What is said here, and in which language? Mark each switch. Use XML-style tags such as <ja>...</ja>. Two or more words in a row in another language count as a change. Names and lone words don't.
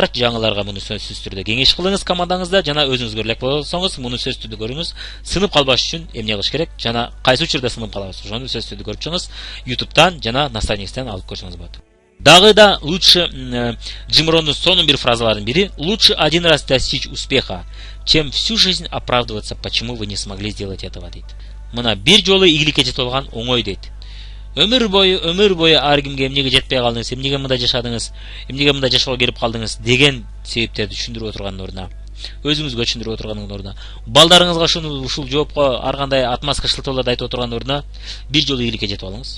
<ky>Жаңыларга муну сөзсүз түрдө кеңеш кылыңыз командаңызда, жана өзүңүзгө элек болсоңуз, муну сөзсүз түрдө көрүңүз. Сынып калбаш үчүн эмне кылыш керек, жана кайсы учурда сынып калабыз, ошону сөзсүз түрдө көрүп чыгыңыз. YouTube'дан жана наставниктен алып көрсөңүз болот. Дагы да лучше Джим Роннун сонун бир фразаларынын бири:</ky> <ru>лучше один раз достичь успеха, чем всю жизнь оправдываться, почему вы не смогли сделать этого,</ru> <ky>дейт. Мына бир жолу ийгиликке жетип алган оңой дейт. Өмүр бою ар кимге эмнеге жетпей калдыңыз, эмнеге мындай жашадыңыз, эмнеге мындай жашоого келип калдыңыз деген себептерди түшүндүрүп отурганын ордуна, өзүңүзгө түшүндүрүп отурганын ордуна, балдарыңызга ушул жоопко ар кандай отмазка шылтоолорду айтып отурганын ордуна бир жолу ийгиликке жетип алыңыз.</ky>